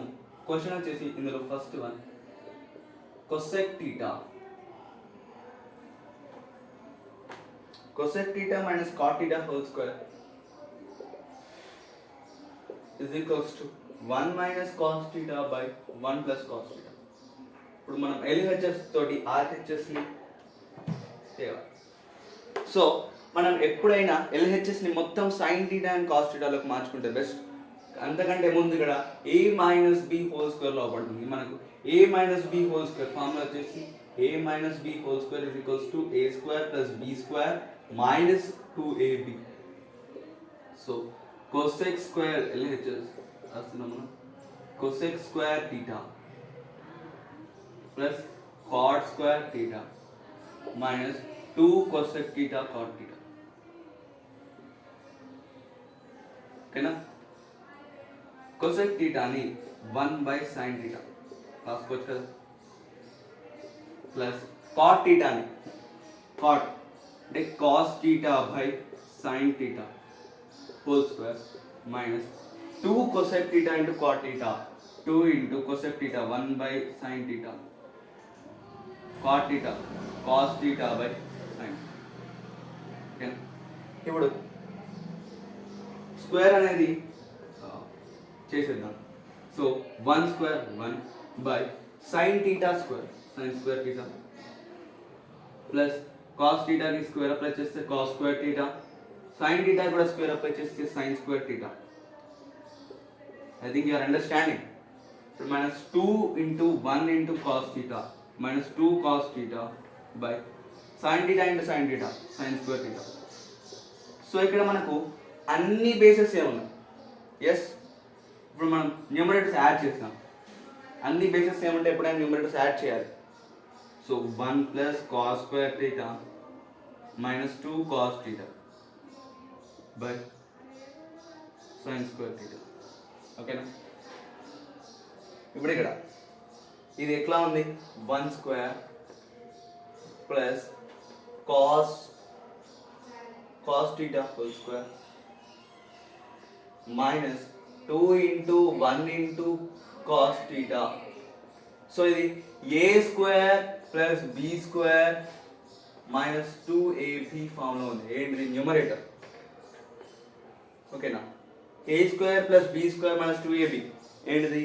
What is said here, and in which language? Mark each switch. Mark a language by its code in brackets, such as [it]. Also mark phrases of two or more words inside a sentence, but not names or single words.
[te] క్వశ్చన్ వచ్చేసి ఇందులో [en] first one, cosec theta minus cot theta whole square is equals to 1 minus cos theta by 1 plus cos theta. [te] ఇప్పుడు మనం LHS తోటి RHS ని చేయాలి. సో మనం ఎప్పుడైనా LHS ని మొత్తం [en] sin theta and cos theta [te] లోకి మార్చుకుంటే బెస్ట్. అంతకంటే ముందు ఇక్కడ [en] a minus b whole square [te] లో పడుతుంది. [en] మనకు a minus b whole square ఫార్ములా వచ్చేసి a minus b whole square is equals to a square plus b square minus 2ab. So cosec square LHS రాస్తున్నాము. cosec square theta plus cot square theta minus 2 cosec theta cot theta. [te] ఓకేనా? [en] cosec theta ని 1 by sin theta [te] రాసుకోవచ్చు కదా, [en] ప్లస్ cot theta ని cot అంటే cos theta by sin theta whole square minus 2 cosec theta into cot theta, 2 into cosec theta 1 by sin theta, cot theta cos theta by sin. [te] ఓకే, ఇప్పుడు స్క్వేర్ అనేది చేసేద్దాం. [en] సో 1 square 1 by sin theta square, sin square theta plus cos theta కి square apply చేస్తే cos square theta, sin theta కూడా square apply చేస్తే sin square theta. I think you are understanding. So minus 2 into 1 into cos theta minus 2 cos theta by sin theta into sin theta, sin square theta. [te] సో ఇక్కడ మనకు అన్ని బేసెస్ ఏమున్నాయి? ఎస్, ఇప్పుడు మనం [en] numerators add [te] చేస్తాం. అన్ని బేసెస్ ఏమంటే ఎప్పుడైనా [en] numerators add [te] చేయాలి. [en] సో 1 plus cos square theta minus 2 cos theta by sin square theta. [te] ఓకేనా? ఇప్పుడు ఇక్కడ ఇది ఎట్లా ఉంది? [en] 1 square plus cos theta whole square minus 2 into 1 into cos theta. సో ఇది a square plus b square minus 2ab [te] ఫామ్లో ఉంది. ఏంటిది? [en] న్యూమరేటర్. ఓకేనా? a square plus b square minus 2ab ఏంటిది?